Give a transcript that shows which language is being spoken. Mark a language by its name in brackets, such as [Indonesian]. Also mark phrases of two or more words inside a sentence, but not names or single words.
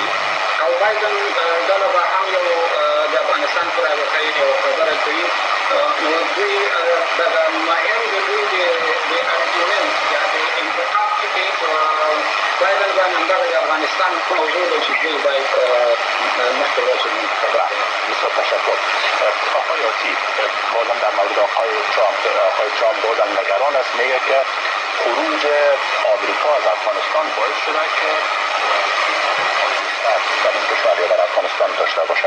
[Pashto] او بایدن ډله به هم یو د افغانستان پر واقعي یو خبره کوي نو دوی دغه مهم د دوی د ارګومنټ یا د انتقاد چې کوي بایدن باندې دغه د افغانستان موضوع ده چې دوی باید مخکې ورسوي [Persian] بسیار تشکر. آقای آسی بازم در مورد آقای ترامپ بازم نگران است، میگه که خروج آمریکا از افغانستان باعث شده که در این کشور یا در افغانستان داشته باشه.